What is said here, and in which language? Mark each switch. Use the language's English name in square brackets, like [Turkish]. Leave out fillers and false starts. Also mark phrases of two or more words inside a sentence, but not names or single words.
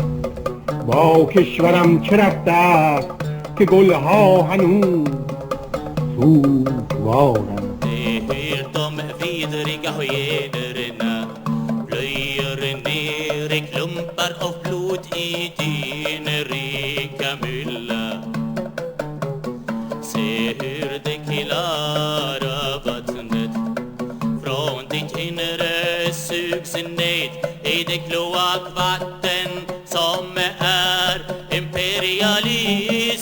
[Persian] با کشورم چه رفته است که گلها هنوز سوگوارند. [Swedish] Se hur de vidriga hyenorna plöjer ner i klumpar av blod i din rika mylla. Se hur det klara vattnet från ditt inre sugs ned i det kloakvatten som är imperialism.